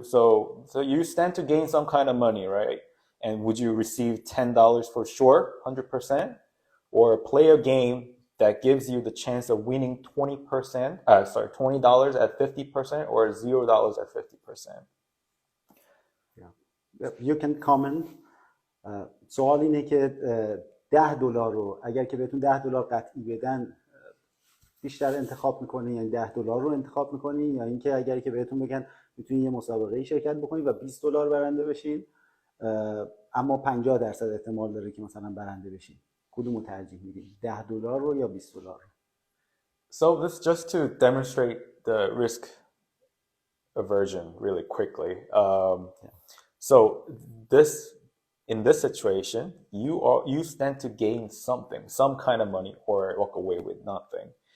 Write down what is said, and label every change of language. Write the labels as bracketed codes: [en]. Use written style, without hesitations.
[en] So you stand to gain some kind of money, right? And would you receive $10 for sure, 100%, or play a game that gives you the chance of winning $20 at 50%, or $0 at 50%? Yeah, you can comment. [fa] سوال اینه که $10 رو اگر که بهتون $10 قطعی بدن بیشتر انتخاب میکنین، یعنی $10 رو انتخاب میکنین، یا اینکه اگر که بهتون بگن میتونین یه مسابقه شرکت بکنین و $20 برنده بشین اما 50% احتمال داره که مثلا برنده بشین، کدومو ترجیح میدین؟ $10 رو یا $20 رو؟ [en] So this just to demonstrate the risk aversion really quickly. So in this situation, you stand to gain something, some kind of money, or walk away with nothing.